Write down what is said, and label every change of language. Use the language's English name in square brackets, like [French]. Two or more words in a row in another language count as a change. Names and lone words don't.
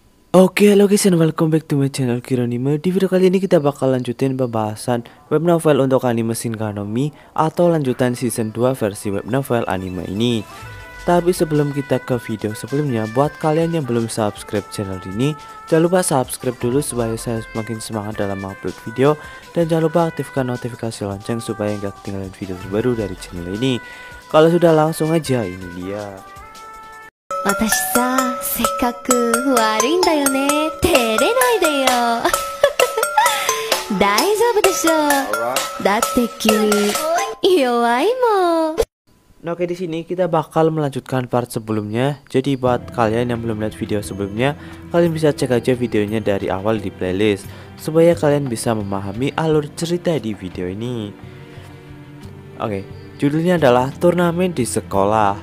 [Indonesian] Oke, halo [English] guys and welcome back to my channel Kironime. [Indonesian] Di video kali ini kita bakal lanjutin pembahasan [English] web novel [Indonesian] untuk anime Shinkai no Mi atau lanjutan season 2 versi [English] web novel [Indonesian] anime ini. Tapi sebelum kita ke video sebelumnya, buat kalian yang belum subscribe channel ini, jangan lupa subscribe dulu supaya saya semakin semangat dalam upload video. Dan jangan lupa aktifkan notifikasi lonceng supaya nggak ketinggalan video terbaru dari channel ini. Kalau sudah, langsung aja, ini dia. [Japanese] 私さ、せっかく悪いんだよね。照れないでよ。大丈夫でしょ。だって君弱いもん。 [Indonesian] Nah, oke, di sini kita bakal melanjutkan part sebelumnya. Jadi buat kalian yang belum lihat video sebelumnya, kalian bisa cek aja videonya dari awal di playlist supaya kalian bisa memahami alur cerita di video ini. Oke, judulnya adalah Turnamen di Sekolah.